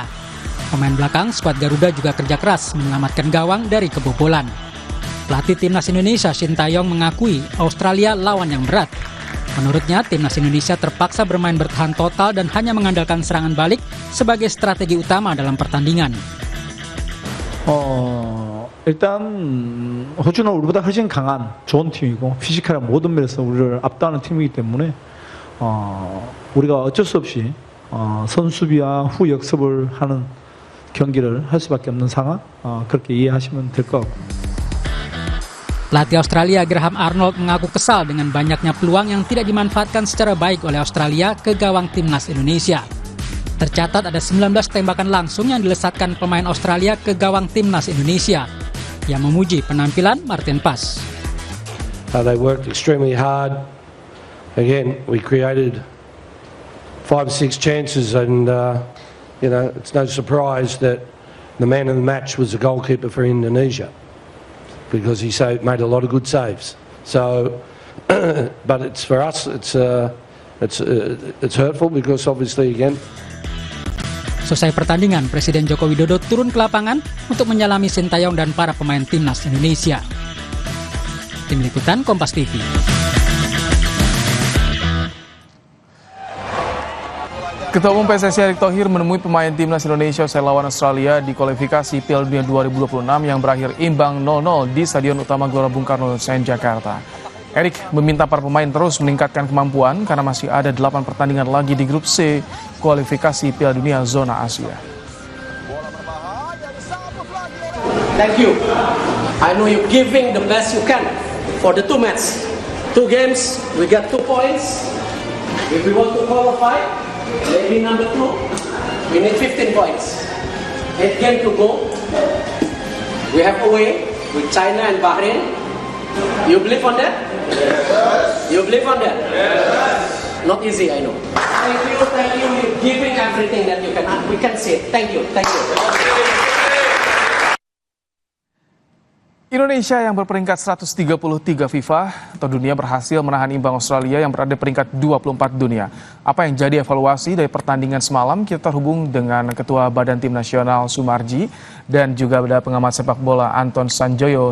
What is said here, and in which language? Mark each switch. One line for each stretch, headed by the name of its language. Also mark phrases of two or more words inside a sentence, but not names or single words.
Indonesian: Pemain belakang skuad Garuda juga kerja keras menyelamatkan gawang dari kebobolan. Pelatih timnas Indonesia Shin Tae-yong mengakui Australia lawan yang berat. Menurutnya, timnas Indonesia terpaksa bermain bertahan total dan hanya mengandalkan serangan balik sebagai strategi utama dalam pertandingan.
Korean: 일단 호주는 우리보다 훨씬 강한 좋은 팀이고 피지컬한 모든 면에서 우리를 압도하는 팀이기 때문에 우리가 어쩔 수 없이 선수비와 후 역습을 하는 경기를 할 수밖에 없는 상황 그렇게 이해하시면 될 것 같고.
Indonesian: Pelatih Australia Graham Arnold mengaku kesal dengan banyaknya peluang yang tidak dimanfaatkan secara baik oleh Australia ke gawang timnas Indonesia. Tercatat ada 19 tembakan langsung yang dilesatkan pemain Australia ke gawang timnas Indonesia. Yang memuji penampilan Martin Paes.
English: They worked extremely hard. Again, we created 5 or 6 chances, and it's no surprise that the man of the match was the goalkeeper for Indonesia because he made a lot of good saves. So, but it's for us, it's hurtful because obviously again.
Indonesian: Selesai pertandingan, Presiden Joko Widodo turun ke lapangan untuk menyalami Shin Tae-yong dan para pemain timnas Indonesia. Tim Liputan Kompas TV. Ketua Umum PSSI Erick Thohir menemui pemain timnas Indonesia usai lawan Australia di kualifikasi Piala Dunia 2026 yang berakhir imbang 0-0 di Stadion Utama Gelora Bung Karno, Senayan, Jakarta. Erick meminta para pemain terus meningkatkan kemampuan karena masih ada 8 pertandingan lagi di grup C kualifikasi Piala Dunia zona Asia.
English: Thank you. I know you're giving the best you can for the 2 matches. 2 games, we got 2 points. If we want to qualify, maybe number 2, we need 15 points. 8 games to go. We have away with China and Bahrain. You believe on that? Yes. You believe on that? Yes. Not easy, I know. Thank you. You're giving everything that you can. We can say thank you.
Indonesian: Indonesia yang berperingkat 133 FIFA atau dunia berhasil menahan imbang Australia yang berada di peringkat 24 dunia. Apa yang jadi evaluasi dari pertandingan semalam? Kita terhubung dengan Ketua Badan Tim Nasional Sumarji dan juga ada pengamat sepak bola Anton Sanjoyo.